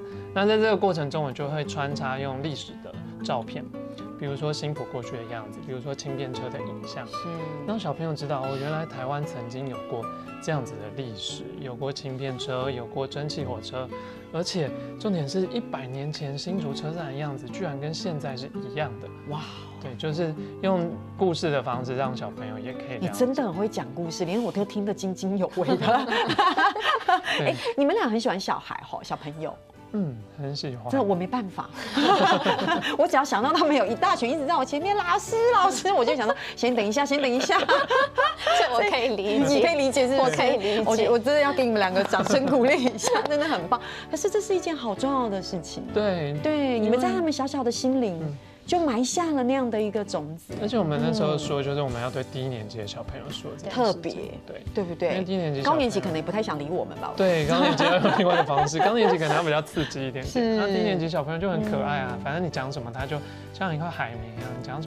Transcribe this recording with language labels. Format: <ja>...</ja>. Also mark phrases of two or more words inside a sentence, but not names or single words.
<zh>那在這個過程中，我就會穿插用歷史的照片，比如說新埔過去的樣子，比如說輕便車的影像，讓小朋友知道哦，原來台灣曾經有過這樣子的歷史，有過輕便車，有過蒸汽火車。而且重點是100年前新竹車站的樣子，居然跟現在是一樣的。哇！對，就是用故事的方式，讓小朋友也可以。你真的很會講故事，連我都聽得津津有味的。你們倆很喜歡小孩吼，小朋友。很喜歡。這我沒辦法，我只要想到他們有一大群一直在我前面，老師，我就想說先等一下。這我可以理解，你可以理解是不是？我可以理解。我真的要給你們兩個掌聲鼓勵一下，真的很棒。可是這是一件好重要的事情。對，你們在他們小小的心靈就埋下了那樣的一個種子。而且我們那時候說，就是我們要對低年級的小朋友說，特別，對不對？因為低年級、高年級可能也不太想理我們吧。對，高年級要用另外的方式，高年級可能要比較刺激一點點。那低年級小朋友就很可愛啊，反正你講什麼，他就像一塊海綿一樣，你講什麼</zh>